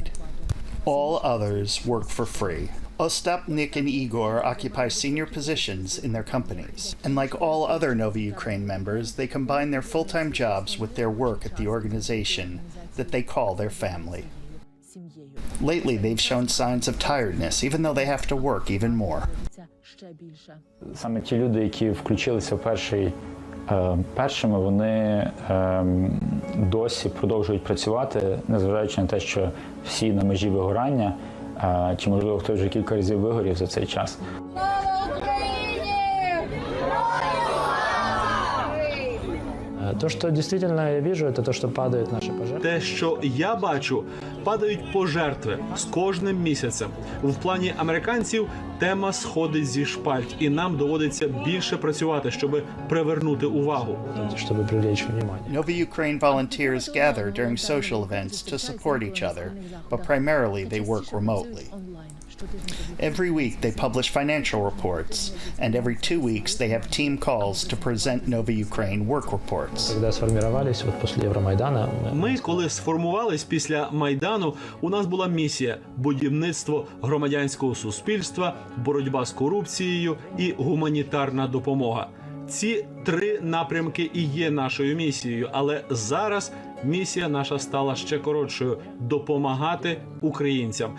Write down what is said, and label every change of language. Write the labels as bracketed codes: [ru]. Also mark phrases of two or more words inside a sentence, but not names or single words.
[en] All others work for free. Ostap, Nick, and Igor occupy senior positions in their companies. And like all other Nova Ukraine members, they combine their full-time jobs with their work at the organization that they call their family. Lately, they've shown signs of tiredness, even though they have to work even more. [uk] Саме ті люди, які включилися першими, вони досі продовжують працювати, незважаючи на те, що всі на межі вигорання, чи, можливо, хтось вже кілька разів вигорів за цей час. [ru] То, что действительно я вижу, это то, что падают наши пожертвования. [uk] Те, що я бачу, падають пожертви з кожним місяцем. В плані американців тема сходить зі шпальт, і нам доводиться більше працювати, щоб привернути увагу. [ru] Чтобы привлечь внимание. [en] Nova Ukraine volunteers gather during social events to support each other, but primarily they work remotely. Every week they publish financial reports, and every 2 weeks they have team calls to present Nova Ukraine work reports. [ru] Когда сформировались вот после Евромайдана, [uk] Ми, коли сформувались після Майдану, у нас була місія – будівництво громадянського суспільства, боротьба з корупцією і гуманітарна допомога. Ці 3 напрямки і є нашою місією, але зараз місія наша стала ще коротшою – допомагати українцям.